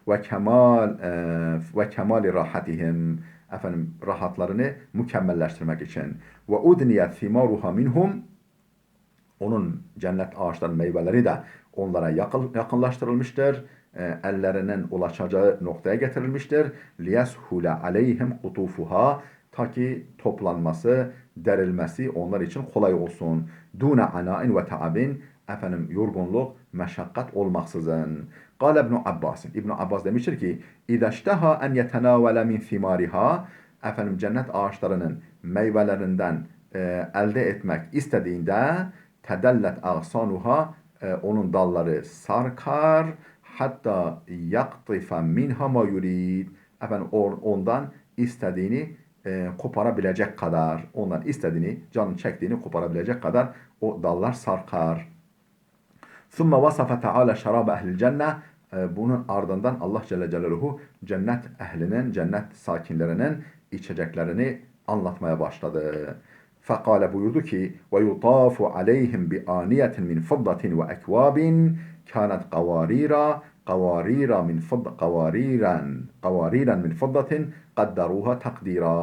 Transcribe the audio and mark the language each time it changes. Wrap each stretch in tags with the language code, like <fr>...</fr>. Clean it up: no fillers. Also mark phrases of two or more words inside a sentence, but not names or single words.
<ar>وكمال راحتهم.</ar> <tr>Rahatlarını mükemmelleştirmek için.</tr> <ar>وأدنيت ثمارها منهم.</ar> <tr>Onun cennet ağaçlarının meyveleri de onlara yakınlaştırılmıştır. Ellerinin ulaşacağı noktaya getirilmiştir.</tr> <ar>لِيَسْهُلَ عَلَيْهِمْ قُطُوفُهَا,</ar> <tr>ta ki toplanması, derilmesi onlar için kolay olsun.</tr> <ar>دُونَ عَنَاءٍ وَتَعَبٍ,</ar> <tr>yorgunluk, meşakkat olmaksızın. قال İbn Abbas, İbn Abbas demiştir ki,</tr> <ar>اِذَا اشْتَهَا اَنْ يَتَنَاوَلَ مِنْ ثِمَارِهَا,</ar> <tr>cennet ağaçlarının meyvelerinden elde etmek istediğinde,</tr> <ar>تدلت أغصانها,</ar> <tr>onun dalları sarkar,</tr> <ar>حتى يقتطف منها ما يريد,</ar> <tr>ondan istediğini koparabilecek kadar, ondan istediğini, canın çektiğini koparabilecek kadar o dallar sarkar.</tr> <ar>ثُمَّ وَصَفَ تَعَالَى شَرَابَ اَهْلِ الْجَنَّةِ,</ar> <tr>bunun ardından Allah Celle Celaluhu cennet ehlinin, cennet sakinlerinin içeceklerini anlatmaya başladı.</tr> <ar>فقال,</ar> <tr>buyurdu ki,</tr> <ar>ويطاف عليهم بآنية من فضة وأكواب كانت قواريرا من فضة قدروها تقديرا.</ar>